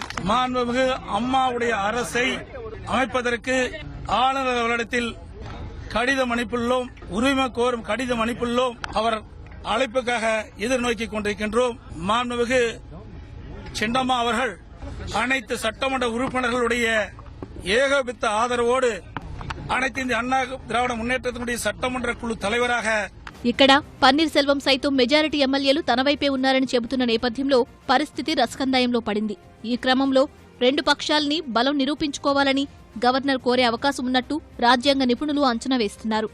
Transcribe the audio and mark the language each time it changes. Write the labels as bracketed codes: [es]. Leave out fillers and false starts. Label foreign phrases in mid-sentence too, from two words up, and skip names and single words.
[ta] மாண்புமிகு அம்மாவுடைய அரசை அமைப்பதற்கு ஆளுநர் அவரிடத்தில் கடிதம் அனுப்பியுள்ளோம், உரிமை கோரும் கடிதம் அனுப்பியுள்ளோம். அவர் அழைப்புக்காக எதிர்நோக்கிக் கொண்டிருக்கின்றோம். மாண்புமிகு சின்னம்மா அவர்கள் அனைத்து சட்டமன்ற உறுப்பினர்களுடைய ஏகோபித்த ஆதரவோடு அனைத்து இந்திய அண்ணா திராவிட మున్నేట్రத்தினுடைய சட்டமன்ற குழு தலைவராக [te] ఇక్కడ పన్నీర్ సెల్వం సైతం మెజారిటీ ఎమ్మెల్యేలు తన వైపే ఉన్నారని చెబుతున్న నేపథ్యంలో పరిస్థితి రసకందాయంలో పడింది. ఈ క్రమంలో రెండు పక్షాల్ని బలం నిరూపించుకోవాలని గవర్నర్ కోరే అవకాశం ఉన్నట్టు రాజ్యాంగ నిపుణులు అంచనా వేస్తున్నారు.